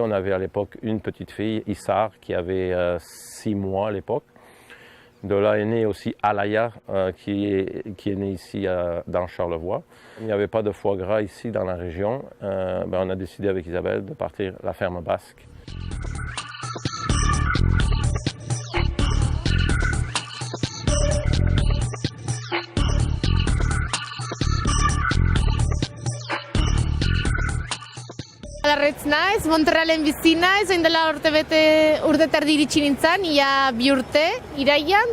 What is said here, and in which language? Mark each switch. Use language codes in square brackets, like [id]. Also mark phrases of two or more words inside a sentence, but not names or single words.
[fr] On avait à l'époque une petite fille, Issar, qui avait 6 mois à l'époque. De là est née aussi Alaya, qui est née ici dans Charlevoix. Il n'y avait pas de foie gras ici dans la région. On a décidé avec Isabelle de partir à la ferme basque. [eu] Adarretz naiz, Montrealen bizi naiz, orain dela urte terdi iritsi nintzen, ia 2 urte, iraian.